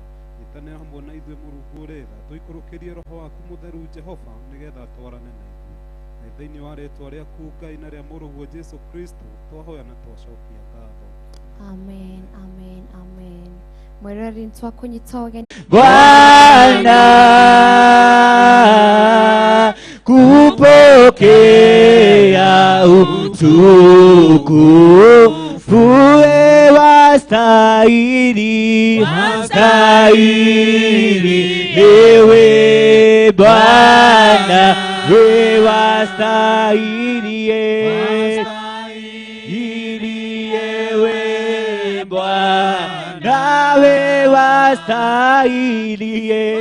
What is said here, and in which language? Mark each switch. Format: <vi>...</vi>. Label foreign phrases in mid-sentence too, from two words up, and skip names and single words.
<ki>Nyitanĩra hamwe na ithuĩ Mũrungu ũrĩ tha, tũikũrũkĩrie Roho waku Mũtheru Jehova nĩgetha twarane na ithuĩ. Na thĩinĩ wa rĩĩtwa rĩaku Ngai na rĩa Mũrũguo Jesũ Kristo twahoya na twacokia ngatho. Amen, amen, amen. Mwereri nitwakũnyita ũgeni.</ki> <sw>Bwana kupokea utukufu wastahili, wastahili ewe Bwana, we wastahili ewe Bwana, we wastahili</sw>